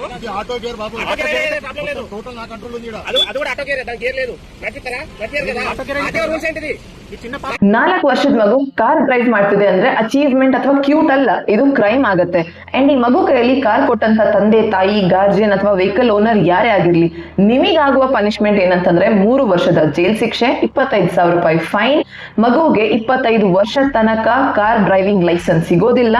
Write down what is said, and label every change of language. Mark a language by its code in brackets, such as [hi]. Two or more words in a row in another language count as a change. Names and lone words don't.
[en] auto gear [te] బాబు టోటల్ నా కంట్రోల్ ఉంది. అది కూడా [en] auto gear, [te] దాని గేర్ లేదు. నచ్చిస్తారా? నచ్చారు కదా, [en] auto rules [te] ఏంటిది? [kn] 4 ವರ್ಷದ ಮಗು [en] car drive [kn] ಮಾಡ್ತಿದೆ ಅಂದ್ರೆ ಅಚೀವ್ಮೆಂಟ್ ಅಥವಾ ಕ್ಯೂಟ್ ಅಲ್ಲ, ಇದು ಕ್ರೈಮ್ ಆಗುತ್ತೆ. ಅಂಡ್ ಈ ಮಗು ಕೈಯಲ್ಲಿ ಕಾರ್ ಕೊಟ್ಟಂತ ತಂದೆ ತಾಯಿ, ಗಾರ್ಜಿಯನ್ ಅಥವಾ [en] vehicle owner [kn] ಯಾರೇ ಆಗಿರ್ಲಿ, ನಿಮಗಾಗುವ ಪನಿಷ್ಮೆಂಟ್ ಏನಂತಂದ್ರೆ 3 ವರ್ಷದ ಜೈಲ್ ಶಿಕ್ಷೆ, 25,000 ರೂಪಾಯಿ ಫೈನ್, ಮಗುವಿಗೆ 25 ವರ್ಷ ತನಕ [en] car driving license [kn] ಸಿಗೋದಿಲ್ಲ.